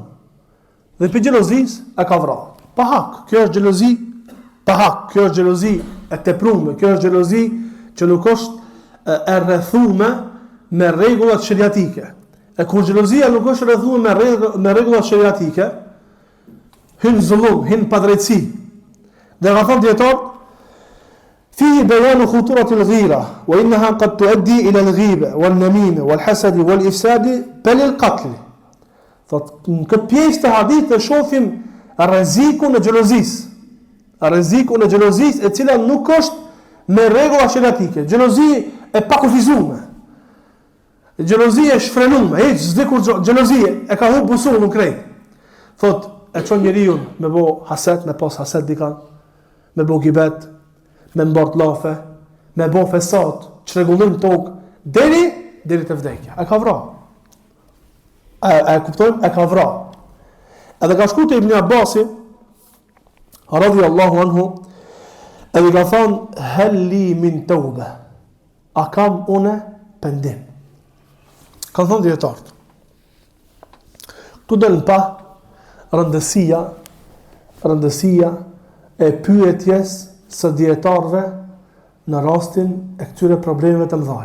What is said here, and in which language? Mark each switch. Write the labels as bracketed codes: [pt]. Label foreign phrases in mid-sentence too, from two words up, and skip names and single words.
[sq] Dhe për xhelozis e ka vrarë. Pa hak, kjo është xhelozi, pa hak, kjo është xhelozi e tepruar, kjo është xhelozi që nuk është e rrethuar me rregullat sheriatike. E kur xhelozia nuk është rrethuar me rregullat sheriatike, hyn zullum, hyn padrejtësi. Dhe ka thënë dietar, [ar] فيه بيان خطورة الغيرة وإنها قد تؤدي إلى الغيبة والنميمة والحسد والإفساد بل القتل. [sq] Thot, në këtë pjesë të hadithit e shohim rrezikun e xhelozisë. Rrezikun e xhelozisë e cila nuk është me rregulla sheriatike. Xhelozi e pakufizuar. Xhelozi e shfrenuar, hiç s'di kur xhelozi e ka humbur busullën krejt. Thot, e çon njeriu me bë haset, me pas haset dikan, me bë gibet, me mbart llafe, me bë fesat, çrregullim tok deri te vdekja. E ka vrarë. E kuptojmë, e ka vrarë. Edhe ka shku te Ibn Abbasi [ar] رضي الله عنه, [sq] edhe ka thonë, [ar] هل لي من توبة, [sq] a kam une pendim. Ka thonë dietarët. Tu del pa rëndësia e pyetjes së dietarëve në rastin e këtyre problemeve të mëdha.